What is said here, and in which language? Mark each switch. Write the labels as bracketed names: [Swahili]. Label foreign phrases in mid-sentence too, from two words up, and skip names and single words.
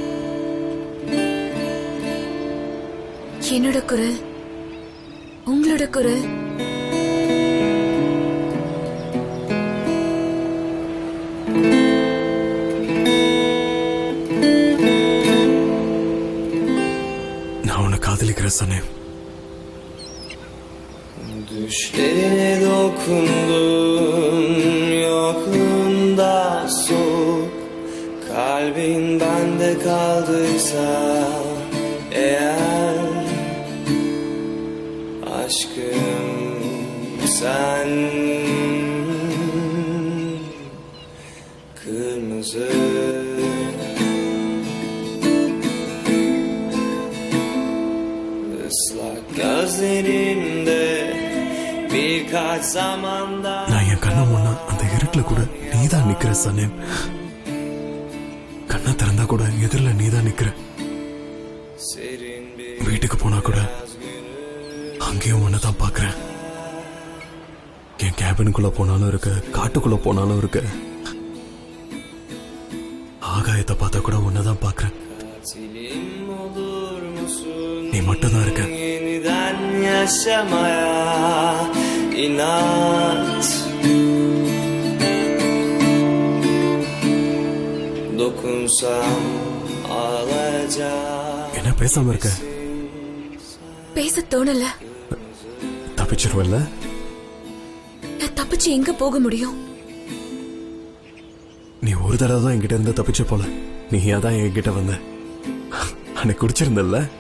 [Tamil] என்னோட குரல், உங்களோட குரல். நான் உன்னை காதலிக்கிறேன் சொன்னேன். [Turkish] Düşlerine dokundum yokluğunda soğuk, kalbin bende kaldıysa eğer, aşkım sen kırmızı ıslak gözlerinde birkaç zamanda. [Tamil] நான் என் கண்ணை முன்னா அந்த இருட்டுல கூட நீதான் நிக்கிற சனேம். கண்ணை திறந்தா கூட எதிரில நீதான் நிக்கிற. [Turkish] Serin bir [Tamil] வீட்டுக்கு போனா கூட அங்கேயும் ஒன்னதான் பாக்குறேன். என் கேபினுக்குள்ள போனாலும் இருக்கு, காட்டுக்குள்ள போனாலும் இருக்கு. ஆகாயத்தை பார்த்தா கூட ஒன்னதான் பாக்குறேன். [Turkish] katilim olur musun? [Tamil] நீ மட்டும் தான் இருக்க. [Turkish] Yeniden yaşamaya inat, dokunsam ağlayacak. [Tamil] என்ன பேசாம இருக்க? பேச தோணல. தப்பிச்சிருவல்ல? நான் தப்பிச்சு எங்க போக முடியும்? நீ ஒரு தடவை தான் என்கிட்ட இருந்து தப்பிச்ச போல. நீ அதான் என்கிட்ட வந்த. அன்னைக்கு குடிச்சிருந்தல்ல?